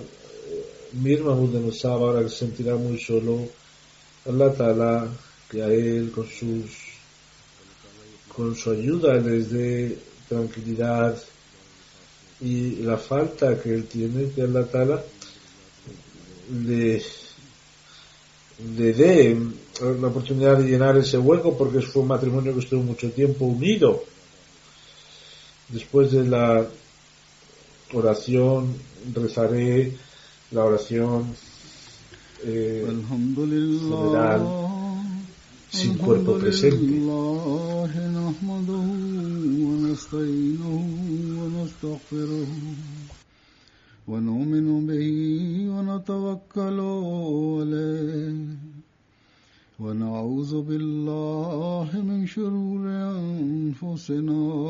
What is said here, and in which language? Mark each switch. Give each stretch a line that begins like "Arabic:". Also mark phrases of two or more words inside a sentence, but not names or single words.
Spanish: Mir Mahmud Nasser, ahora que se sentirá muy solo,
Arabic: الله تعالى,
Spanish: que a él con su ayuda les dé tranquilidad y la falta que él tiene, que
Arabic: الله تعالى
Spanish: le dé la oportunidad de llenar ese hueco, porque fue un matrimonio que estuvo mucho tiempo unido. Después de la oración rezaré la oración general sin cuerpo presente.
Arabic: ونؤمن به ونتوكل عليه ونعوذ بالله من شرور أنفسنا